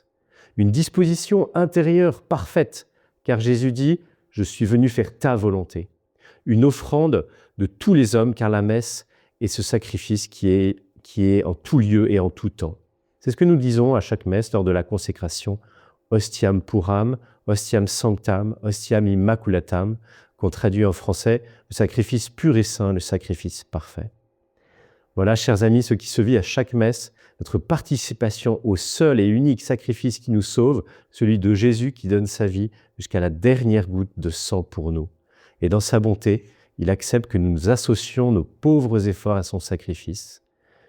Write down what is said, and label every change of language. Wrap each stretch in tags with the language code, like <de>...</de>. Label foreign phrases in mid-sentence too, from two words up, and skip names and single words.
<fr>Une disposition intérieure parfaite, car Jésus dit « Je suis venu faire ta volonté ». Une offrande de tous les hommes, car la messe est ce sacrifice qui est en tout lieu et en tout temps. C'est ce que nous disons à chaque messe lors de la consécration.</fr> <la>Ostiam puram, ostiam sanctam, ostiam immaculatam,</la> <fr>qu'on traduit en français le sacrifice pur et saint, le sacrifice parfait. Voilà, chers amis, ce qui se vit à chaque messe, notre participation au seul et unique sacrifice qui nous sauve, celui de Jésus qui donne sa vie jusqu'à la dernière goutte de sang pour nous. Et dans sa bonté, il accepte que nous nous associons nos pauvres efforts à son sacrifice.</fr>